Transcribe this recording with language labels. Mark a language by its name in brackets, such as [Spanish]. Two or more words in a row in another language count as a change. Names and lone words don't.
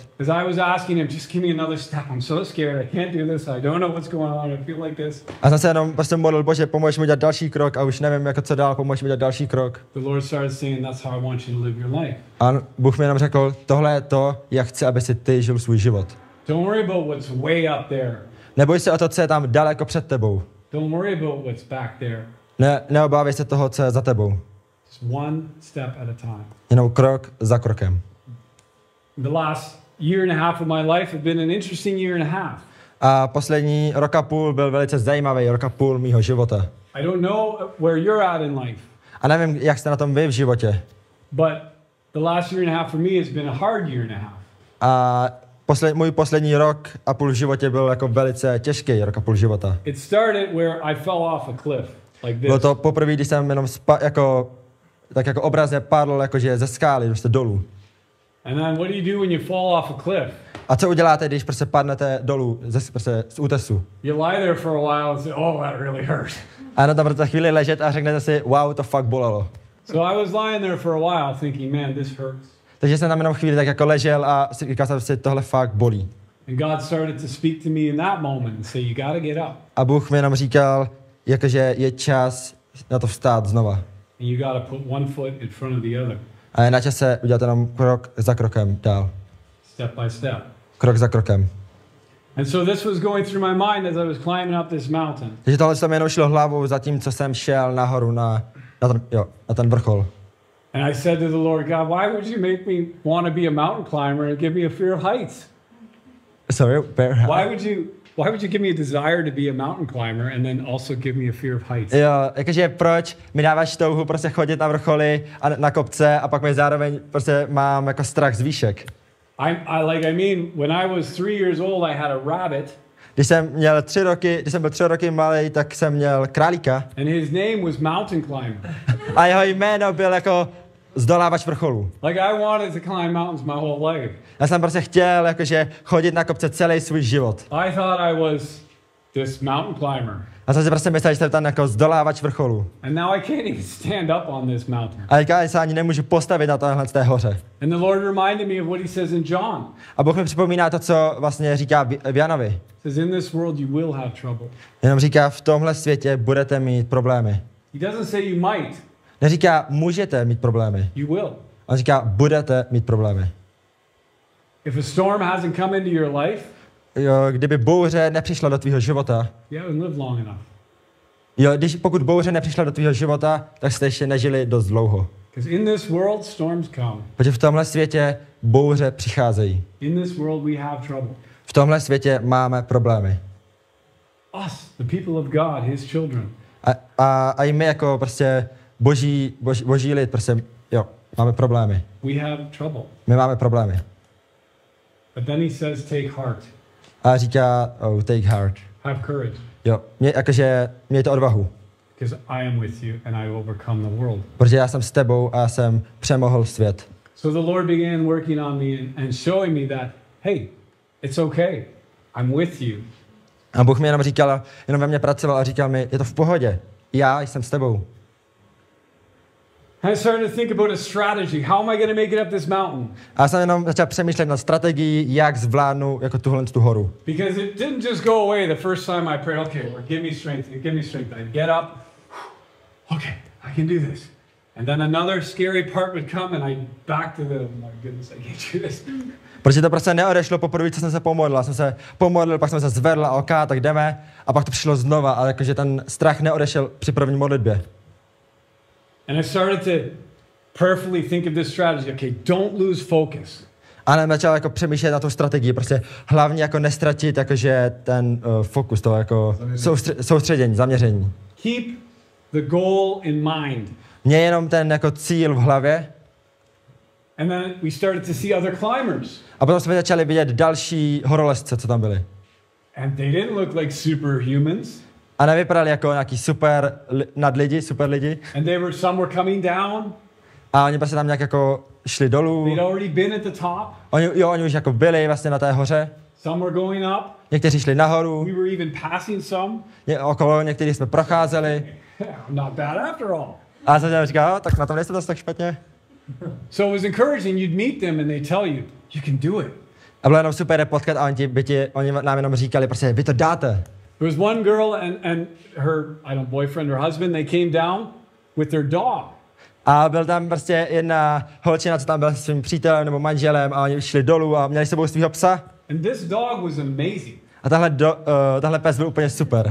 [English] As I was asking him, just give me another step. I'm so scared. I can't do this. I don't know what's going on. I feel like this. [Czech] A jsem se jenom prostě modlil, Bože, pomož mi dělat další krok a už nevím, jako co dál, pomož mi dělat další krok. [English] The Lord started saying, that's how I want you to live your life. [Czech] A Bůh mi jenom řekl, tohle je to, jak chci, aby si ty žil svůj život. [English] Don't worry about what's way up there. [Czech] Neboj se o to, co je tam daleko před tebou. [English] Don't worry about what's back there. [Czech] Neobávej se toho, co je za tebou. [English] Just one step at a time. [Czech] Jenom krok za krokem. [English] The last year and a half of my life have been an interesting year and a half. [Czech] A poslední rok a půl byl velice zajímavý rok a půl mýho života. [English] I don't know where you're at in life, [Czech] A nevím, jak jste na tom vy v životě. [English] but the last year and a half for me has been a hard year and a half. [Czech] A můj poslední rok a půl v životě byl jako velice těžký rok a půl života. [English] It started where I fell off a cliff, like [Czech] Bylo [English] this. [Czech] to poprvé, když jsem jenom tak jako obrazně padl jakože ze skály, prostě dolů. [English] And then what do you do when you fall off a cliff? [Czech] A co uděláte, když prostě padnete dolů prostě z útesu? [English] You lie there for a while and say, oh, that really hurt. [Czech] A na tam budete chvíli ležet a řeknete si, wow, to fakt bolelo. [English] So I was lying there for a while thinking, man, this hurts. [Czech] Takže jsem tam jenom chvíli tak jako ležel a říkal jsem si, tohle fakt bolí. [English] And God started to speak to me in that moment and say, you got to get up. [Czech] A Bůh mi jenom říkal, jakože je čas na to vstát znova. [English] And you got to put one foot in front of the other. [Czech] A je na čase udělat jenom krok za krokem dál. [English] Step by step. [Czech] Krok za krokem. [English] And so this was going through my mind as I was climbing up this mountain. [Czech] Takže tohle se mi jenom šlo hlavou za tím, co jsem šel nahoru na ten vrchol. [English] And I said to the Lord, God, why would you make me want to be a mountain climber and give me a fear of heights? Sorry, Why would you give me a desire to be a mountain climber and then also give me a fear of heights? [Czech] Jo, jakože proč mi dáváš touhu prostě chodit na vrcholy a na kopce a pak mi zároveň prostě mám jako strach z výšek. [English] When I was 3 years old, I had a rabbit. [Czech] Když jsem byl 3 roky malý, tak jsem měl králíka. [English] And his name was Mountain Climber. [Czech] A jeho jméno byl jako zdolávač vrcholů. [English] Like I wanted to climb mountains my whole life. [Czech] Já jsem prostě chtěl jakože chodit na kopce celý svůj život. [English] I thought I was this mountain climber. [Czech] A jsem si prostě myslel, že jsem tam jako zdolávač vrcholů. [English] And now I can't even stand up on this mountain. [Czech] A teďka se ani nemůžu postavit na téhle té hoře. [English] And the Lord reminded me of what he says in John. [Czech] A Bůh mi připomíná to, co vlastně říká v Janovi. [English] He says in this world you will have trouble. [Czech] Jenom říká, v tomhle světě budete mít problémy. [English] He doesn't say you might. [Czech] Neříká, můžete mít problémy. [English] You will. [Czech] On říká, budete mít problémy. [English] If a storm hasn't come into your life, [Czech] Jo, kdyby bouře nepřišla do tvýho života, [English] you haven't lived long enough. [Czech] Jo, pokud bouře nepřišla do tvýho života, tak jste ještě nežili dost dlouho. [English] Because in this world storms come. [Czech] Protože v tomhle světě bouře přicházejí. [English] In this world we have trouble. [Czech] V tomhle světě máme problémy. [English] Us, the people of God, his children. [Czech] A i my jako prostě boží lid, prostě, jo, máme problémy. [English] We have trouble. [Czech] My máme problémy. [English] But then he says take heart. [Czech] A říká, oh, [English] take heart. Have courage. [Czech] Jo, mějte odvahu. [English] Because I am with you and I overcome the world. [Czech] Protože já jsem s tebou a já jsem přemohl svět. [English] So the Lord began working on me and showing me that, hey, it's okay. I'm with you. [Czech] A Bůh mi jenom ve mně pracoval a říkal mi, je to v pohodě. Já jsem s tebou. [English] I started to think about a strategy. How am I going to make it up this mountain? [Czech] A já jsem jenom začal přemýšlet nad strategií, jak zvládnu jako tu horu. [English] Because it didn't just go away the first time I prayed, okay, Lord, give me strength, give me strength. I'd get up, okay, I can do this. And then another scary part would come and I'd back to the, oh my goodness, I can't do this. [Czech] Protože to prostě neodešlo poprvé, co jsem se pomodlil. Já jsem se pomodlil, pak jsem se zvedl a ok, tak jdeme. A pak to přišlo znova, ale jakože ten strach neodešel při první modlitbě. [English] And I started to prayerfully think of this strategy. Okay, don't lose focus. [Czech] A začal jako přemýšlet na tu strategii, prostě hlavně jako nestratit jakože ten fokus, to jako soustředění, zaměření. [English] Keep the goal in mind. [Czech] Měj jenom ten jako cíl v hlavě. [English] And then we started to see other climbers. [Czech] A potom jsme začali vidět další horolezce, co tam byli. [English] And they didn't look like superhumans. [Czech] A nevypadali jako nějaký super nadlidi, super lidi. [English] And some were coming down. [Czech] A oni prostě tam nějak jako šli dolů. [English] They'd already been at the top. [Czech] Oni už jako byli vlastně na té hoře. [English] Some were going up. [Czech] Někteří šli nahoru. [English] We were even passing some. [Czech] Okolo některých jsme procházeli. [English] Not bad after all. [Czech] A jsem říkal, tak na tom nejste tak špatně. [English] So it was encouraging. You'd meet them and they tell you, you can do it. [Czech] A bylo jenom super potkat a oni nám jenom říkali, prostě vy to dáte. [English] There was one girl and her, I don't know, boyfriend or husband, they came down with their dog. [Czech] A byl tam prostě jedna holčina, co tam byla se svým přítelem nebo manželem a oni šli dolů a měli s sebou svýho psa. [English] And this dog was amazing. [Czech] A tahle pes byl úplně super.